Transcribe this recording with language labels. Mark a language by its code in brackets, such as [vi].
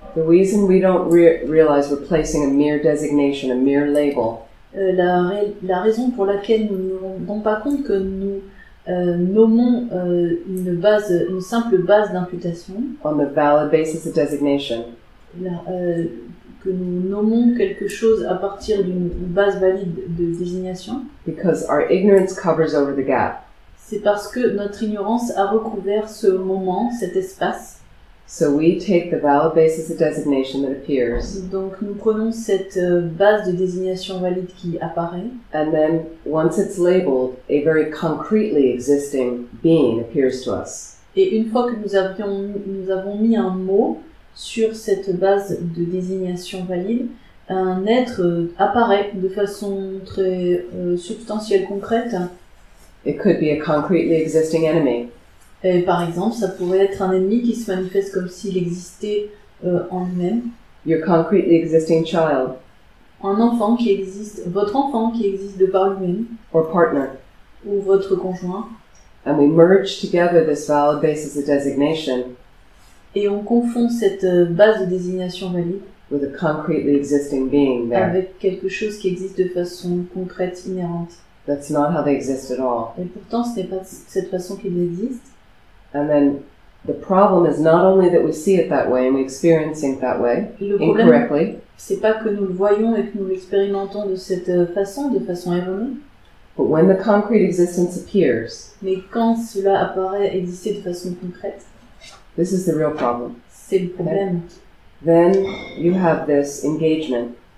[en] The reason we don't realize we're placing a mere designation, a mere label, [fr] La raison pour laquelle nous ne nous rendons pas compte que nous nommons une simple base d'imputation, [en] on the valid basis of designation, [fr] que nous nommons quelque chose à partir d'une base valide de désignation, [en] because our ignorance covers over the gap. [fr] c'est parce que notre ignorance a recouvert ce moment, cet espace. [en] So we take the valid basis of designation that appears, [fr] Donc nous prenons cette base de désignation valide qui apparaît, [en] and then once it's labeled, a very concretely existing being appears to us. [fr] et une fois que nous avons mis un mot sur cette base de désignation valide, un être apparaît de façon très substantielle, concrète. [en] It could be a concretely existing enemy. [fr] Et par exemple, ça pourrait être un ennemi qui se manifeste comme s'il existait en lui-même. [en] Your concretely existing child [fr] Un enfant qui existe, votre enfant qui existe de par lui-même, [en] or partner. [fr] ou votre conjoint. [en] And we merge together this valid basis of designation [fr] Et on confond cette base de désignation valide [en] with a concretely existing being there. [fr] avec quelque chose qui existe de façon concrète, inhérente. [en] That's not how they exist at all. [fr] Et pourtant, ce n'est pas de cette façon qu'il existe. [en] And then the problem is not only that we see it that way and we experience it that way, [fr] Le problème, [en] incorrectly, [fr] c'est pas que nous le voyons et que nous l'expérimentons de cette façon, de façon erronée, [en] but when the concrete existence appears, [fr] mais quand cela apparaît exister de façon concrète, [en] this is the real problem. [fr] c'est le problème. [en] then you have this engagement.